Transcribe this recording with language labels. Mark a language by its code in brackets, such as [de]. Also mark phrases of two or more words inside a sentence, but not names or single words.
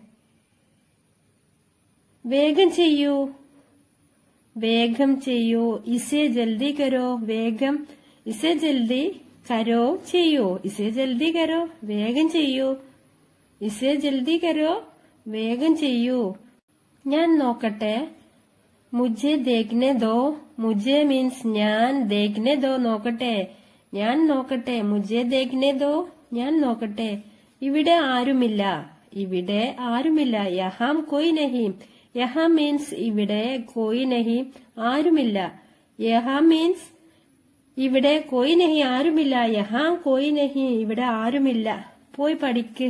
[ml] വേഗം ചെയ്യൂ. വേഗം ചെയ്യൂ. [hi] इसे जल्दी करो. വേഗം, इसे जल्दी करो ചെയ്യൂ. इसे जल्दी करो, [ml] വേഗം ചെയ്യൂ. [hi] इसे जल्दी करो, [ml] വേഗം ചെയ്യൂ. ഞാൻ നോക്കട്ടെ. [hi] മുझे देखने दो. [ml] മുझे മീൻസ് ഞാൻ, [hi] देखने दो നോക്കട്ടെ. [ml] ഞാൻ നോക്കട്ടെ. [hi] മുझे देखने दो, [ml] ഞാൻ നോക്കട്ടെ. ഇവിടെ ആരുമില്ല. ഇവിടെ ആരുമില്ല. [hi] यहाँ कोई नहीं. യഹാം [ml] മീൻസ് ഇവിടെ, [hi] कोई नहीं ആരുമില്ല. യഹാം [ml] മീൻസ് ഇവിടെ, [hi] कोई नहीं ആരുമില്ല. यहाँ कोई नहीं [ml] ഇവിടെ ആരുമില്ല. പോയി പഠിക്ക്.